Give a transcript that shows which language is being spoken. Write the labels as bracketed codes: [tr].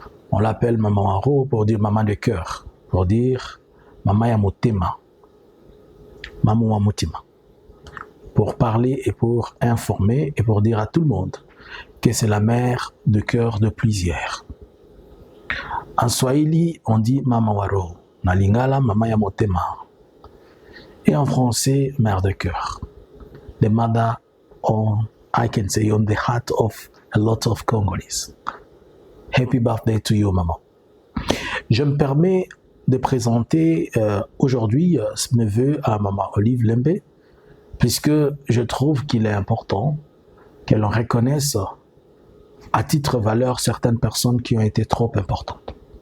[fr] On l'appelle Maman Waro pour dire maman de cœur, pour dire Maman Yamotema, Maman Wamutima, pour parler et pour informer et pour dire à tout le monde que c'est la mère de cœur de plusieurs. En Swahili, on dit Maman Waro, na Lingala, Maman Yamotema. Et en français, mère de cœur. [en] The mother I can say, on the heart of a lot of Congolese. Happy birthday to you, maman. [fr] Je me permets de présenter aujourd'hui mes vœux à Maman Olive Lembe, puisque je trouve qu'il est important que l'on reconnaisse à titre valeur certaines personnes qui ont été trop importantes.